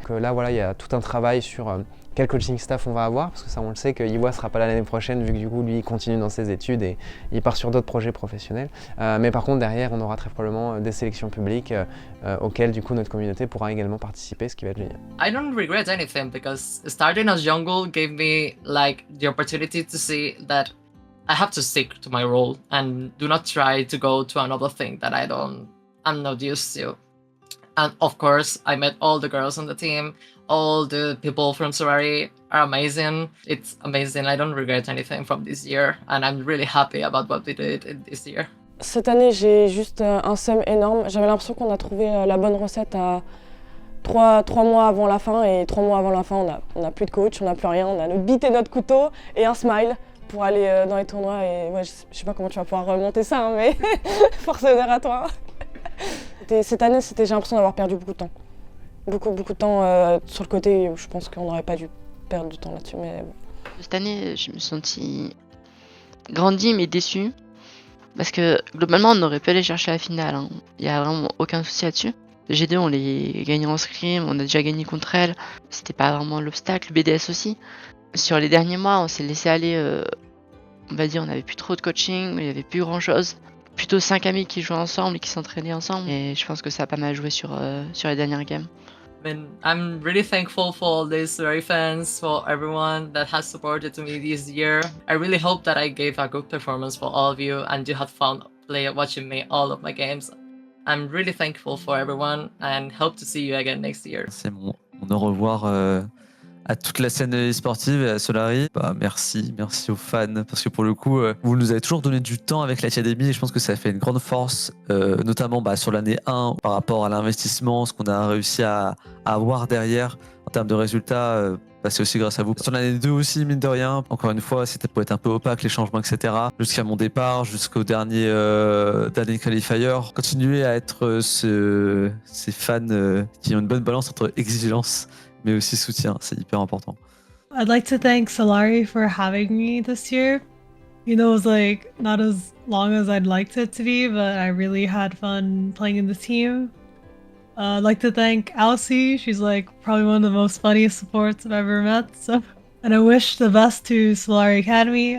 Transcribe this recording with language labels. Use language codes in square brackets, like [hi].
[fr] Que là, voilà, il y a tout un travail sur quel coaching staff on va avoir, parce que ça on le sait que Iwa sera pas là l'année prochaine vu que du coup lui il continue dans ses études et il part sur d'autres projets professionnels. Mais par contre derrière on aura très probablement des sélections publiques auxquelles du coup notre communauté pourra également participer, ce qui va être génial. [en] I don't regret anything because starting as jungle gave me like the opportunity to see that I have to stick to my role and do not try to go to another thing that I'm not used to. And of course, I met all the girls on the team. All the people from Solary are amazing. It's amazing. I don't regret anything from this year. And I'm really happy about what we did in this year. [fr] Cette année, j'ai juste un seum énorme. J'avais l'impression qu'on a trouvé la bonne recette à 3 mois avant la fin. Et 3 mois avant la fin, on n'a plus de coach, on n'a plus rien. On a notre bite et notre couteau et un smile pour aller dans les tournois. Et ouais, je sais pas comment tu vas pouvoir remonter ça, hein, mais force honneur à toi. Cette année, j'ai l'impression d'avoir perdu beaucoup de temps. Beaucoup de temps sur le côté où je pense qu'on n'aurait pas dû perdre du temps là-dessus. Mais bon. Cette année, je me suis sentie grandie mais déçue. Parce que globalement, on aurait pu aller chercher la finale. Hein. Il n'y a vraiment aucun souci là-dessus. Les G2, on les gagnait en scrim, on a déjà gagné contre elles. C'était pas vraiment l'obstacle. Le BDS aussi. Sur les derniers mois, on s'est laissé aller. On va dire, on n'avait plus trop de coaching, il n'y avait plus grand-chose. Plutôt 5 amis qui jouaient ensemble et qui s'entraînaient ensemble. Et je pense que ça a pas mal joué sur les dernières games. [en] I'm really thankful for all these Solary fans, for everyone that has supported me this year. I really hope that I gave a good performance for all of you and you had fun watching me all of my games. I'm really thankful for everyone and hope to see you again next year. [fr] C'est mon au revoir à toute la scène e-sportive et à Solary. Merci aux fans, parce que pour le coup, vous nous avez toujours donné du temps avec l'Académie et je pense que ça fait une grande force, notamment sur l'année 1, par rapport à l'investissement, ce qu'on a réussi à avoir derrière en termes de résultats. C'est aussi grâce à vous. Sur l'année 2 aussi, mine de rien, encore une fois, c'était pour être un peu opaque, les changements, etc. Jusqu'à mon départ, jusqu'au dernier qualifier. Continuer à être ces fans qui ont une bonne balance entre exigence mais aussi soutien, c'est hyper important. [en] I'd like to thank Solary for having me this year. You know, it was like not as long as I'd liked it to be, but I really had fun playing in the team. I'd like to thank Elsie. She's like probably one of the most funniest supports I've ever met. So, and I wish the best to Solary Académie.